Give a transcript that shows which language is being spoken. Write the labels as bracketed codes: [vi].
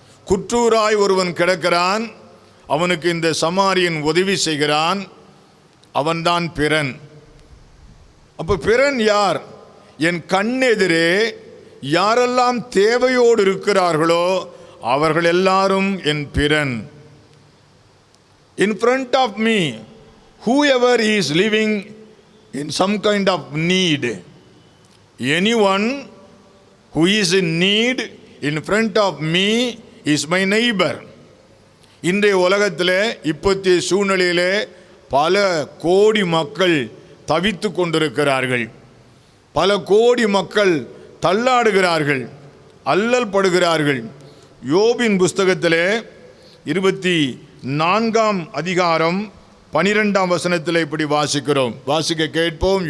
[ta] குற்றூராய் ஒருவன் கிடக்கிறான், அவனுக்கு இந்த சமாரியன் உதவி செய்கிறான், அவன்தான் பிறன். அப்போ பிறன் யார்? என் கண்ணெதிரே யாரெல்லாம் தேவையோடு இருக்கிறார்களோ அவர்கள் எல்லாரும் என் பிறன். [en] In front of me, whoever is living in some kind of need, anyone who is in need in front of me is my neighbor. [ta] இன்றைய உலகத்தில் இப்போதைய சூழ்நிலையிலே பல கோடி மக்கள் தவித்து கொண்டிருக்கிறார்கள். பல கோடி மக்கள் தள்ளாடுகிறார்கள், அல்லல் படுகிறார்கள். யோபின் புஸ்தகத்திலே 24ஆம் அதிகாரம் 12ஆம் வசனத்தில் இப்படி வாசிக்கிறோம். வாசிக்க கேட்போம்.